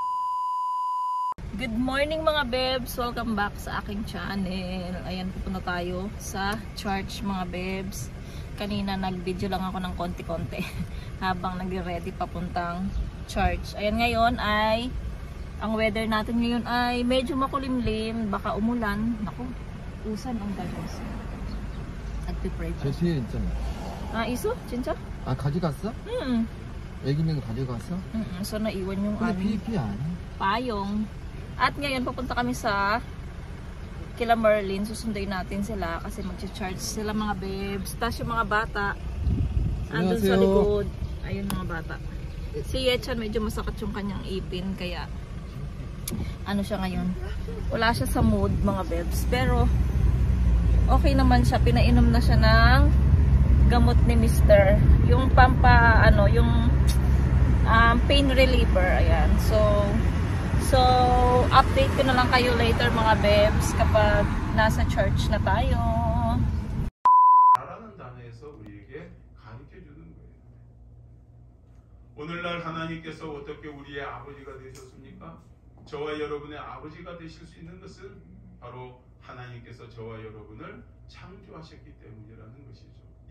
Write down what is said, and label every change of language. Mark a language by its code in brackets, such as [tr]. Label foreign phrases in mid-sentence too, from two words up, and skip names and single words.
[en] Good morning [tl] mga bebs! Welcome back sa aking channel. Ayan, pupunta tayo sa church mga bebs. Kanina nag-video lang ako ng konti-konti habang nag-ready papuntang church. Ayan, ngayon ay ang weather natin ngayon ay medyo makulimlim, baka umulan. Naku, usan ang galos. Nagpipray pa. [ko] 제 뒤에 있잖아. 아, 있어? 진짜? 아, 가져갔어? 애기는 가져갔어? [tl] So naiwan yung [ko] 근데 [tl] aming [ko] PP 아니야? [tl] payong. At ngayon papunta kami sa kila Merlin. Susunduin natin sila kasi mag-charge sila mga bebs. Tapos yung mga bata andun sa [ko] 안녕하세요. [tl] likod. Ayun mga bata. Si Yechan medyo masakit yung kanyang ipin kaya ano siya ngayon. Wala siya sa mood mga bebs. Pero okay naman siya. Pinainom na siya ng gamot ni Mr. [en] Yung yung pain reliever. [tl] Ayan. So update ko na lang kayo later mga bebs kapag nasa church na tayo. [ko] 라는 단어에서 우리에게 가르쳐 주는 거예요. 오늘날 하나님께서 어떻게 우리의 아버지가 되셨습니까? 저와 여러분의 아버지가 되실 수 있는 것은 바로 하나님께서 저와 여러분을 창조하셨기 때문이라는 것이죠.